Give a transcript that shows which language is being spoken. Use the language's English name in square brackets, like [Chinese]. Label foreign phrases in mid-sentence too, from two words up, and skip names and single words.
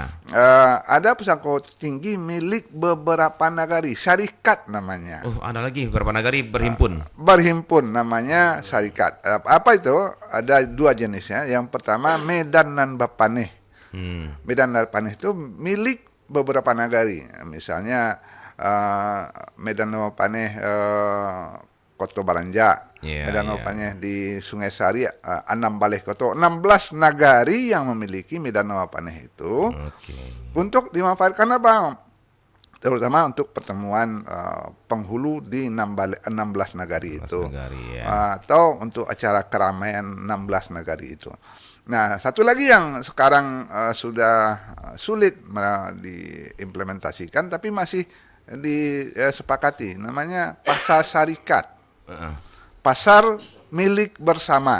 [Indonesian] Ada pusako tinggi milik beberapa nagari, syarikat namanya. Ada lagi beberapa nagari berhimpun. Berhimpun namanya syarikat. Apa itu? Ada dua jenisnya. Yang pertama Medan dan Bapaneh. Medan dan Bapaneh itu milik beberapa nagari. Misalnya Medan dan Bapaneh Koto Baranja, Medan dan Bapaneh di Sungai Sari, Anam Baleh Koto, 16 nagari yang memiliki Medan dan Bapaneh itu untuk dimanfaatkan apa? Terutama untuk pertemuan penghulu di 16 nagari itu, atau untuk acara keramaian 16 nagari itu. Nah, satu lagi yang sekarang sudah sulit diimplementasikan, tapi masih disepakati, namanya pasar syarikat, pasar milik bersama.